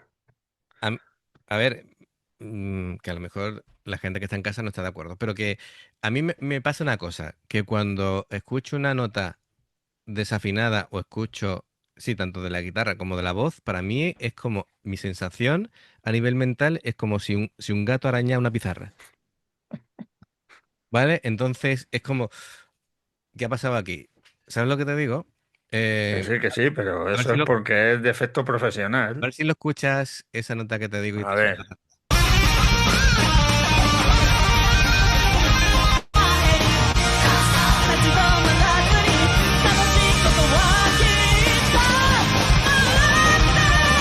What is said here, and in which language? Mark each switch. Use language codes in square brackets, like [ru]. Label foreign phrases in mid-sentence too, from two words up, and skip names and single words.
[es] a, a ver, que a lo mejor la gente que está en casa no está de acuerdo, pero que a mí me pasa una cosa, que cuando escucho una nota desafinada o escucho, sí, tanto de la guitarra como de la voz, para mí es como mi sensación a nivel mental es como si un gato araña una pizarra, ¿vale? Entonces es como, ¿qué ha pasado aquí? ¿Sabes lo que te digo? Eh, Que sí, pero a ver eso si es lo, porque es de efecto a profesional. ver si lo escuchas, esa nota que te digo y A te suena. ver, [ja] 立ち止まらずに楽しいことはきっと待って